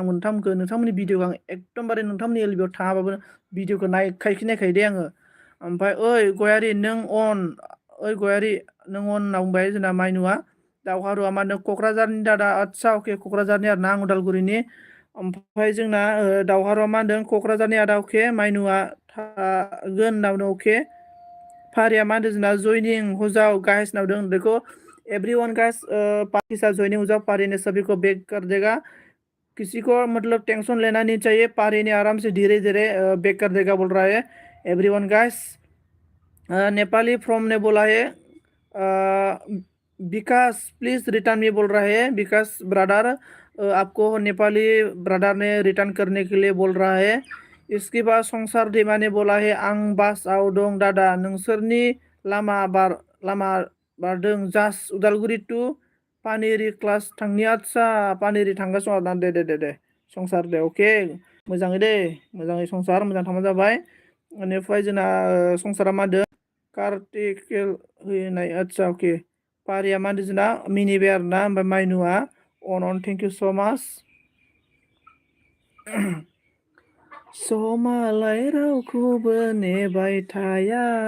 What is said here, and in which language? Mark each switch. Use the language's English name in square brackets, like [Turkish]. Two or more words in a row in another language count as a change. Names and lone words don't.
[Bodo] नोंथांमोननि भिडिअखौ आं एकदमबारे नोंथांमोननि एलबियाव थाङाबाबो भिडिअखौ नायखायो दे आङो ओमफ्राय ओइ गयारि नों अन ओइ गयारि नों अन होनना बुंबाय जोंना माइनुआ दावहारुआ मा होनदों क'क्राझारनि दादा आदसा अके क'क्राझारनि आरो ना आं उदालगुरिनि ओमफ्राय जोंना दावहारुआ मा होनदों क'क्राझारनि आदा अके माइनुआ थागोन होनना बुंदों अके फारिया मा होनदों जोंना जयनिं हुजाव गाइस होनना बुंदों [Hindi] देखो एवरीवन गाइस पार्टी साथ जॉइनिंग हुजाव पारी ने सभी को बैक कर देगा किसी को मतलब टेंशन लेना नहीं चाहिए पारी ने आराम से धीरे धीरे बैक कर देगा बोल रहा है एवरीवन गाइस नेपाली फ्रॉम ने बोला है विकास प्लीज रिटर्न में बोल रहा है विकास ब्रदर आपको नेपाली ब्रदर ने रिटर्न करने के लिए बोल रहा है इसके बाद संसार दैमा ने बोला है [Bodo] आं बासआव दं दादा नोंसोरनि लामा बारदों जास्ट उदालगुरि टु पानेरि क्लास थांनि आदसा पानेरि थांगासिनो आरोना दे संसार दे अके मोजाङै दे मोजाङै संसार मोजां थांबानो जाबाय बेनिफ्राय जोंना संसारा मा होनदों कार्टिकेल होनाय आदसा अके पारिया मा होनदों जोंना मिनिबाय आरोना ओमफ्राय माइनुआ अन [English] thank you so much [Bodo] समालाय रावखौबो नेबाय थाया